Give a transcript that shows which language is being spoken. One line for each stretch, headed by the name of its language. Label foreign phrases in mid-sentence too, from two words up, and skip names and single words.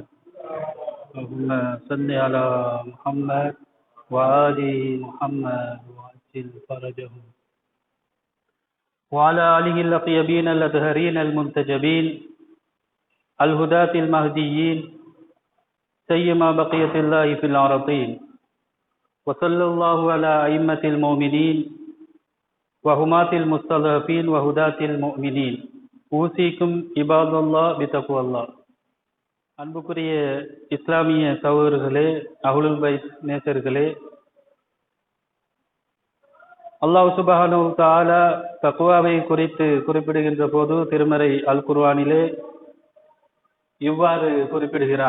Arabic: اللهم صل على محمد وآل محمد وعجل فرجهم وعلى آله الطيبين الأطهرين المنتجبين الهداة المهديين سيما بقية الله في الأرضين. وصلى الله على أئمة المؤمنين وهمات المستضعفين وهداة المؤمنين. أوصيكم عباد الله بتقوى الله.
Tamil: அன்புக்குரிய இஸ்லாமிய சகோதரர்களே,
Arabic: أهل البيت
Tamil: நேசர்களே,
Arabic: الله سبحانه وتعالى
Tamil: தக்வாவை குறித்து குறிப்பிடுகின்ற போது திருமறை அல் குர்ஆனிலே இவ்வாறு குறிப்பிடுகிறான்.